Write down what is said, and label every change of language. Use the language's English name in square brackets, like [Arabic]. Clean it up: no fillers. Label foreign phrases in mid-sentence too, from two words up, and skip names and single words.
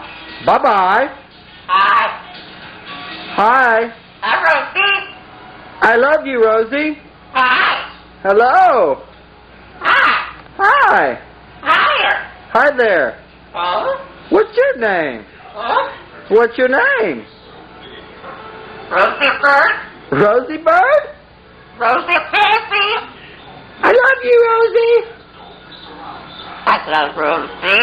[English] Bye-bye. Hi. Hi. Hi, Rosie. I love you, Rosie. Hi. Hello. Hi. Hi. Hi. Hi there. Oh? What's your name? Oh? What's your name? Rosie Bird? Rosie Bird? Rosie Baby? I love you, Rosie. I love Rosie.